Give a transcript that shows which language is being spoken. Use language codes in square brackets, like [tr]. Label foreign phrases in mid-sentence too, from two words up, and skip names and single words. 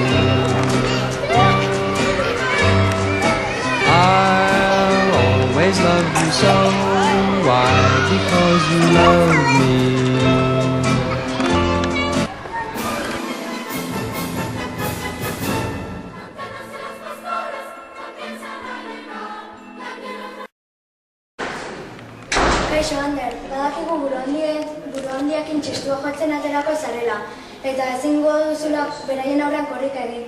[en] I'll always love you so. Why? Because you love me. [eu] Kaixo, Ander, badakigu buruhandiakin txistua jotzen aterako zarela, eta ezingo duzula beraien aurrean korrika egin.